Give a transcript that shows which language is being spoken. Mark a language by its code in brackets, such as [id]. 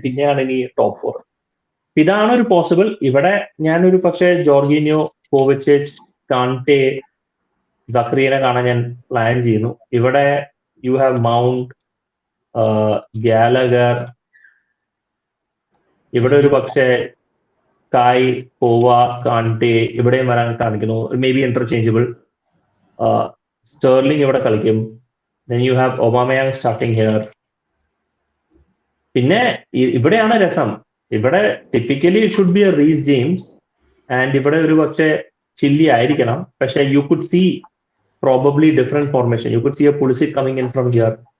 [ml] പിന്നെയാണ് ഇനി ടോപ്പ് 4. ഇതാണ് ഒരു പോസിബിൾ. ഇവിടെ ഞാനൊരു പക്ഷേ ജോർഗീനിയോ, കോവിച്ചിച്ച്, കാണ്ടെ, സക്രിയനെ കാണാൻ ഞാൻ പ്ലാൻ ചെയ്യുന്നു. ഇവിടെ [en] you have Mount, [ml] ഗാലഗർ, ഇവിടെ ഒരു പക്ഷേ കായ്, പോവ, കാണ്ടെ ഇവിടെയും വരാൻ കാണിക്കുന്നു. May be interchangeable. സ്റ്റേർലിംഗ് ഇവിടെ കളിക്കും. [en] then you have Aubameyang starting here. [ml] പിന്നെ ഇവിടെയാണ് രസം. ഇവിടെ typically [en] should be a Reece James [ml] and ഇവിടെ ഒരു പക്ഷേ ചില്ലി ആയിരിക്കണം. [en] പക്ഷെ you could see probably different formation. You could see a Pulisic coming in from here.